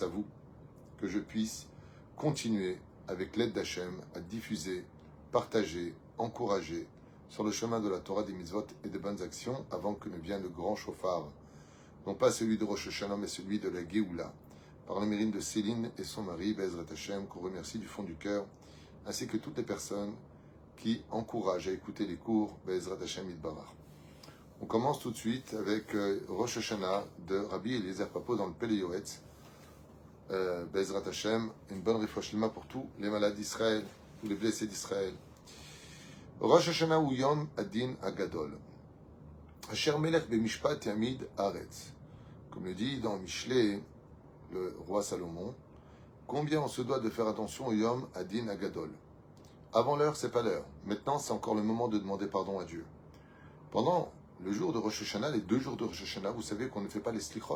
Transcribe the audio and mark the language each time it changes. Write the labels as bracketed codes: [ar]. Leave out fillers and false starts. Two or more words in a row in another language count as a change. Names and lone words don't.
[fr] vous que je puisse continuer, avec l'aide d'Hachem, à diffuser, partager, encourager sur le chemin de la Torah, des mitzvot et des bonnes actions, avant que ne vienne le grand chauffard, non pas celui de Rosh Hashanah, mais celui de la Géoula, par le mérite de Céline et son mari, [he] בעזרת השם, [fr] qu'on remercie du fond du cœur, ainsi que toutes les personnes qui encouragent à écouter les cours, [he] בעזרת השם יתברך. [fr] On commence tout de suite avec Rosh Hashanah de Rabbi Eliezer Papo dans le Pele Yoetz, [he] בעזרת השם, [fr] une bonne [he] רפואה שלמה [fr] pour tous les malades d'Israël, tous les blessés d'Israël. [he] Rosh Hashanah ou יום הדין הגדול אשר מלך במשפט יעמיד ארץ. [fr] Comme le dit dans Michelet, le roi Salomon, combien on se doit de faire attention au [he] יום הדין הגדול. [fr] Avant l'heure, c'est pas l'heure. Maintenant, c'est encore le moment de demander pardon à Dieu. Pendant le jour de Rosh Hashanah, les 2 jours de Rosh Hashanah, vous savez qu'on ne fait pas les slichot.